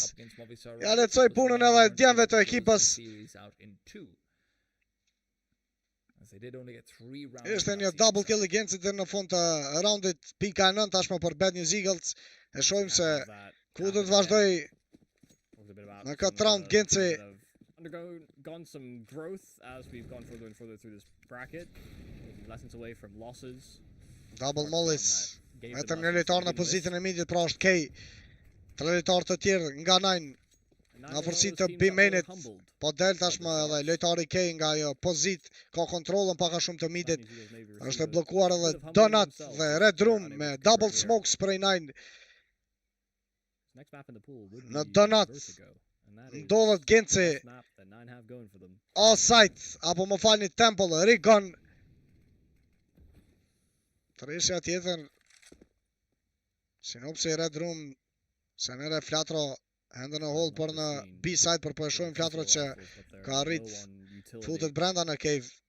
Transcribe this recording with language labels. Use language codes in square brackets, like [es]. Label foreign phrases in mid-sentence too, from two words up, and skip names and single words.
[sq] Ja lecoj punën edhe djemve të ekipës. Ishte një [en] double kill [sq] i Gencit në fund të roundit, pika 9 tashmë për Bad News Eagles. E shohim se ku do të vazhdoj në këtë round Genci. [en] Undergone some growth as we've gone further and further through this bracket. Lessons away from losses. Double Mollis. [sq] Vetëm një lojtar në pozitën e midit pra është K. Tre lojtar të tjerë nga 9 në afërsi të B-mainit. Po del tashmë edhe lojtari K nga ajo pozit, ka kontrollën pak a shumë të midit. Është e bllokuar edhe Donut dhe Red Room me [en] double smokes [sq] prej 9. Në Donut ndodhet Genci. All-site, apo më falni Temple, Rigon. Treshja tjetër. Sinopsi Red Room, Senere Flatro, ende në hold për në B-side, për po e shohim Flatro që ka arrit futet brenda në cave.